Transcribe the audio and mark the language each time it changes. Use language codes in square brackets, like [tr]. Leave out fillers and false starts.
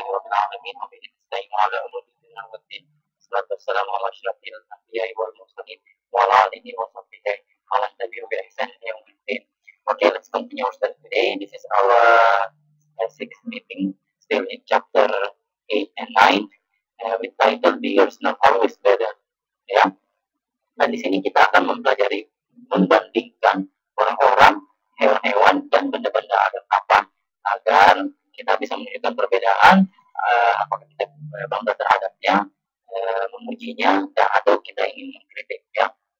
[ar] العالمين وبه نستعين على أمور الدنيا والدين. الصلاة والسلام على أشرف الأنبياء والمرسلين وعلى آله وصحبه ومن تبعهم بإحسان إلى يوم الدين. [en] Okay, let's continue our study today. This is our sixth meeting, still in chapter 8 and 9, with title Bigger is not always better. [id] Ya, nah di sini kita akan mempelajari membandingkan orang-orang, hewan-hewan dan benda-benda apa agar kita bisa menunjukkan perbedaan, apakah kita bangga terhadapnya, memujinya, atau kita ingin mengkritik, ya.